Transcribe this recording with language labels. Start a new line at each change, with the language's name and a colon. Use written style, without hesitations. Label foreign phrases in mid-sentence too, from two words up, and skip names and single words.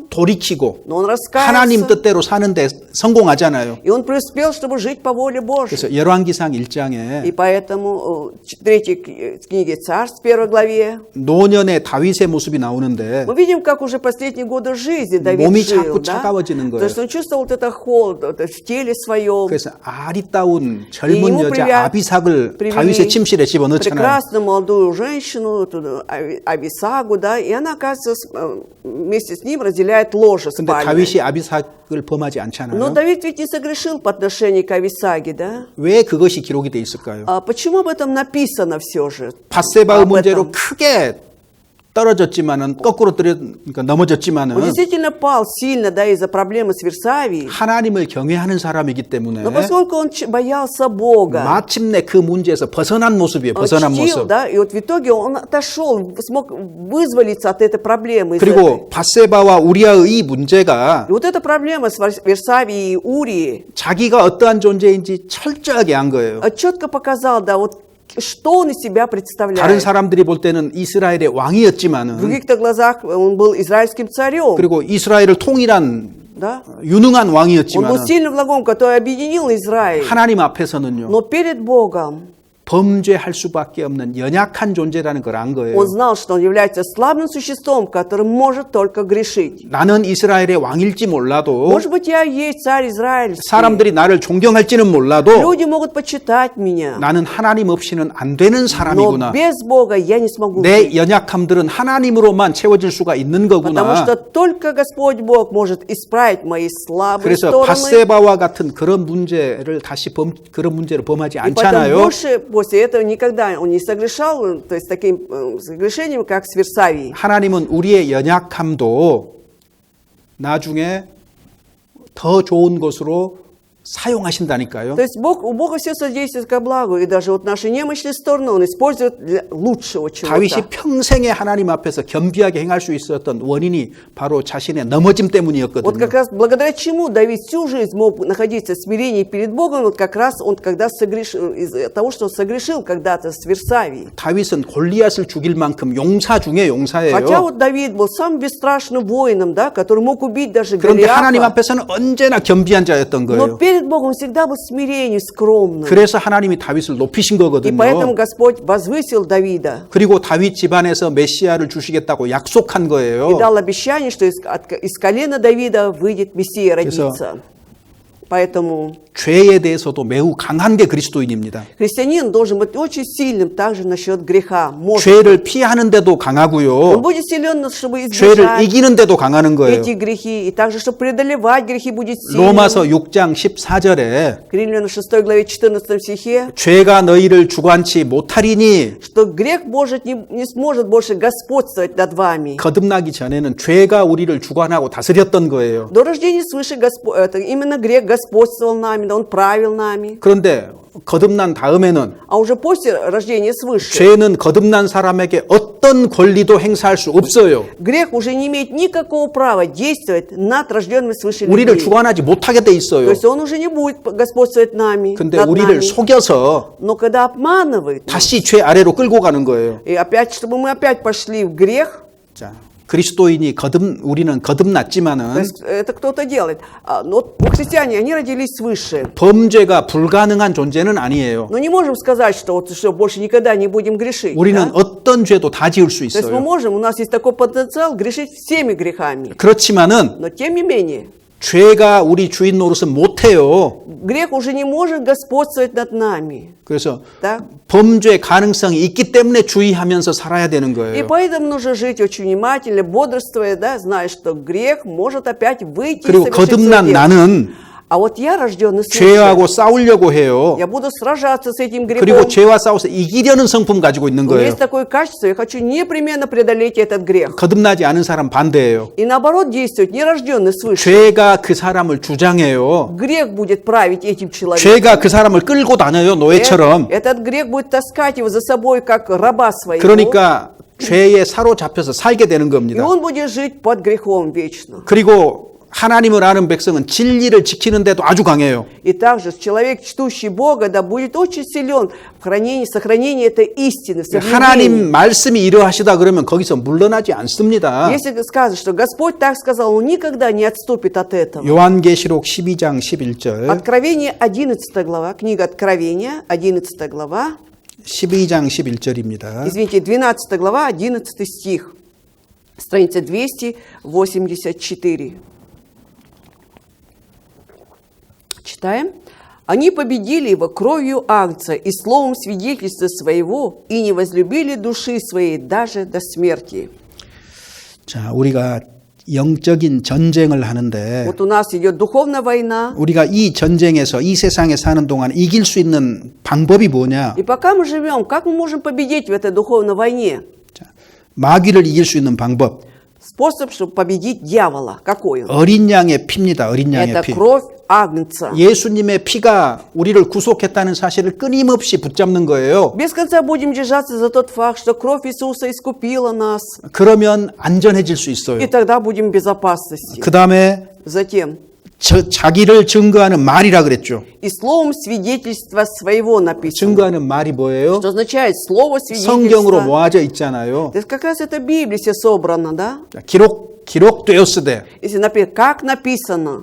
Korean: 돌이키고
Russian: но он
Korean: 하나님
Russian: раскаялся.
Korean: 뜻대로 사는데 성공하잖아요.
Russian: И он преуспел, чтобы жить по воле Божьей.
Korean: 그래서 열왕기상 1장에
Russian: И поэтому в третьей книге Царств, в первой главе,
Korean: 노년의 다윗의 모습이 나오는데
Russian: мы видим, как уже последние годы жизни Давид
Korean: 몸이
Russian: жил.
Korean: 자꾸
Russian: Да?
Korean: 차가워지는 거예요.
Russian: То есть он чувствовал вот это холод вот это в теле своем.
Korean: 그래서 아리따운
Russian: И
Korean: 젊은
Russian: ему
Korean: 여자 아비삭을
Russian: привели
Korean: 다윗의 침실에 집어넣잖아요.
Russian: прекрасную молодую женщину, эту Ависагу, да, и она, оказывается, вместе с ним разделяет ложе
Korean: 근데
Russian: спальное.
Korean: 다윗이 아비삭을 범하지
Russian: Но
Korean: 않잖아요.
Russian: Давид ведь не согрешил по отношению к Ависаге, да?
Korean: 왜 그것이 기록이 돼 있을까요?
Russian: А почему об этом написано все же?
Korean: 바세바의
Russian: об
Korean: 문제로
Russian: этом.
Korean: 크게 떨어졌지만은 거꾸로 그러니까
Russian: Он
Korean: 넘어졌지만은
Russian: действительно пал сильно, да, из-за проблемы с Версавией.
Korean: 하나님을 경외하는 사람이기 때문에
Russian: Но поскольку он боялся Бога,
Korean: 마침내 그 문제에서 벗어난 모습이에요.
Russian: он
Korean: 벗어난
Russian: чтил,
Korean: 모습.
Russian: да, и вот в итоге он отошел, смог вызволиться от этой проблемы. из этой.
Korean: 그리고 바세바와 우리아의 이 문제가
Russian: И вот эта проблема с Версавией и Урией
Korean: 자기가 어떠한 존재인지 철저하게 한 거예요.
Russian: четко показал, да, вот что он из себя
Korean: 다른
Russian: представляет.
Korean: 사람들이 볼 때는 이스라엘의
Russian: В
Korean: 왕이었지만은
Russian: других-то глазах он был израильским царем,
Korean: 그리고 이스라엘을 통일한
Russian: да?
Korean: 유능한
Russian: Он был
Korean: 왕이었지만은
Russian: сильным врагом, который объединил Израиль.
Korean: 하나님 앞에서는요.
Russian: Но перед Богом
Korean: 범죄할 수밖에 없는 연약한 존재라는 걸 안 거예요.
Russian: он знал, что он является слабым существом, который может только грешить.
Korean: 나는 이스라엘의 왕일지 몰라도
Russian: Может быть, я и есть царь израильский.
Korean: 사람들이 나를 존경할지는 몰라도
Russian: Люди могут почитать меня.
Korean: 나는 하나님 없이는 안 되는
Russian: Но
Korean: 사람이구나.
Russian: без Бога я не смогу
Korean: 내
Russian: жить.
Korean: 연약함들은 하나님으로만 채워질 수가 있는
Russian: Потому
Korean: 거구나.
Russian: что только Господь Бог может исправить мои слабые
Korean: 그래서
Russian: стороны.
Korean: 바세바와 같은 그런 문제를 다시 그런 문제를 범하지
Russian: И поэтому
Korean: 않잖아요.
Russian: больше после этого никогда он не согрешал, то есть таким согрешением, как с Версавией.
Korean: 하나님은 우리의 연약함도 나중에 더 좋은 것으로 사용하신다니까요.
Russian: То есть у Бога все содействует ко благу, и даже вот наши немощные стороны Он использует для лучшего
Korean: 다윗이
Russian: чего-то.
Korean: 평생에 하나님 앞에서 겸비하게 행할 수 있었던 원인이 바로 자신의 넘어짐
Russian: Вот
Korean: 때문이었거든요.
Russian: как раз благодаря чему Давид всю жизнь мог находиться в смирении перед Богом, вот как раз он когда согрешил, из-за того, что он согрешил когда-то с Версавией.
Korean: 다윗은 골리앗을 죽일 만큼 용사 중에
Russian: Хотя
Korean: 용사예요.
Russian: вот Давид был самым бесстрашным воином, да, который мог убить даже
Korean: 그런데 하나님
Russian: Голиафа,
Korean: 앞에서는 언제나 겸비한 자였던
Russian: но
Korean: 거예요.
Russian: перед Богом он всегда был смиренный, скромным.
Korean: 그래서 하나님이 다윗을 높이신
Russian: И поэтому
Korean: 거거든요.
Russian: Господь возвысил Давида
Korean: 그리고 다윗 집안에서 메시아를 주시겠다고 약속한
Russian: и
Korean: 거예요.
Russian: дал обещание, что из колена Давида выйдет Мессия родиться. Поэтому
Korean: 죄에 대해서도 매우 강한 게 그리스도인입니다.
Russian: христианин должен быть очень сильным также насчет греха. Может,
Korean: 죄를 피하는데도
Russian: он
Korean: 강하고요.
Russian: будет силен, чтобы
Korean: 죄를
Russian: избежать
Korean: 이기는데도 강하는 거예요.
Russian: эти грехи, и также, чтобы преодолевать грехи, будет сильным.
Korean: 로마서 6장 14절에
Russian: К Римлянам 6 главе 14 стихе,
Korean: 죄가 너희를 주관치 못하리니
Russian: что грех может не сможет больше господствовать над вами.
Korean: 거듭나기 전에는 죄가 우리를 주관하고 다스렸던 거예요.
Russian: До рождения свыше это именно грех господствовал нами, да, он правил нами.
Korean: 그런데 거듭난 다음에는
Russian: А уже после рождения свыше
Korean: 죄는 거듭난 사람에게 어떤 권리도 행사할 수 없어요.
Russian: грех уже не имеет никакого права действовать над рожденными свыше
Korean: 우리를
Russian: людьми.
Korean: 주관하지 못하게 돼
Russian: То
Korean: 있어요.
Russian: есть он уже не будет господствовать нами,
Korean: 근데
Russian: над
Korean: 우리를
Russian: нами.
Korean: 속여서
Russian: Но когда обманывает,
Korean: 다시 죄 아래로 끌고 가는 거예요.
Russian: и опять, чтобы мы опять пошли в грех,
Korean: 자, 그리스도인이 우리는
Russian: то
Korean: 거듭났지만은
Russian: есть это кто-то делает. Но вот христиане, они родились свыше.
Korean: 범죄가 불가능한 존재는 아니에요.
Russian: Но не можем сказать, что вот что больше никогда не будем грешить.
Korean: 우리는
Russian: Да?
Korean: 어떤 죄도 다 지을 수
Russian: То есть мы
Korean: 있어요.
Russian: можем, у нас есть такой потенциал грешить всеми грехами.
Korean: 그렇지만은
Russian: Но тем не менее,
Korean: 죄가 우리 주인 노릇은 못해요.
Russian: грех уже не может господствовать над нами.
Korean: 그래서
Russian: Да?
Korean: 범죄 가능성이 있기 때문에 주의하면서 살아야 되는
Russian: И
Korean: 거예요.
Russian: поэтому нужно жить очень внимательно, бодрствуя, да, зная, что грех может опять выйти и
Korean: 그리고
Russian: совершить свое
Korean: 거듭난
Russian: дело.
Korean: 나는
Russian: А вот я, рожденный свыше,
Korean: 죄하고 싸우려고 해요.
Russian: я буду сражаться с этим
Korean: 그리고
Russian: грехом.
Korean: 죄와 싸워서 이기려는 성품 가지고 있는
Russian: У меня
Korean: 거예요.
Russian: есть такое качество, я хочу непременно преодолеть этот грех.
Korean: 거듭나지 않은 사람 반대예요.
Russian: И наоборот действует нерожденный свыше.
Korean: 죄가 그 사람을 주장해요.
Russian: Грех будет править этим человеком.
Korean: 죄가 그 사람을 끌고 다녀요, 노예처럼.
Russian: Этот грех будет таскать его за собой, как раба своего.
Korean: 그러니까 죄에 사로잡혀서 살게 되는
Russian: И
Korean: 겁니다.
Russian: он будет жить под грехом вечно.
Korean: 그리고 하나님을 아는 백성은 진리를 지키는데도 아주 강해요.
Russian: И также человек, чтущий Бога, да, будет очень силен в сохранении этой истины, в соблюдении.
Korean: 하나님 말씀이 이러하시다 그러면 거기서 물러나지 않습니다.
Russian: Если сказано, что Господь так сказал, Он никогда не отступит от этого.
Korean: 요한계시록 12장 11절,
Russian: Откровение 11 глава, книга Откровения, 11 глава,
Korean: 12장 11절입니다.
Russian: извините, 12 глава, 11 стих, страница 284. Читаем. Они победили его кровью агнца и словом свидетельства своего и не возлюбили души своей даже до смерти.
Korean: 자, 우리가 영적인 전쟁을 하는데
Russian: Вот у нас идет духовная война.
Korean: 우리가 이 전쟁에서 이 세상에 사는 동안 이길 수 있는 방법이 뭐냐?
Russian: И пока мы живем, как мы можем победить в этой духовной войне?
Korean: 자, 마귀를 이길 수 있는 방법.
Russian: Способ, чтобы победить дьявола. Какой он?
Korean: 어린 양의 피입니다. 어린 양의
Russian: Это
Korean: 피.
Russian: кровь агнца.
Korean: 예수님의 피가 우리를 구속했다는 사실을 끊임없이 붙잡는 거예요.
Russian: Без конца будем держаться за тот факт, что кровь Иисуса искупила нас.
Korean: 그러면 안전해질 수 있어요.
Russian: И тогда будем в безопасности.
Korean: 그 다음에
Russian: Затем.
Korean: 자기를 증거하는 말이라 그랬죠.
Russian: И словом свидетельства своего написано.
Korean: 증거하는 말이 뭐예요?
Russian: Что означает слово
Korean: 성경으로
Russian: свидетельства?
Korean: 모아져 있잖아요.
Russian: Это как раз это Библия все собрано, да?
Korean: 자, 기록되었으되
Russian: Если например, как написано,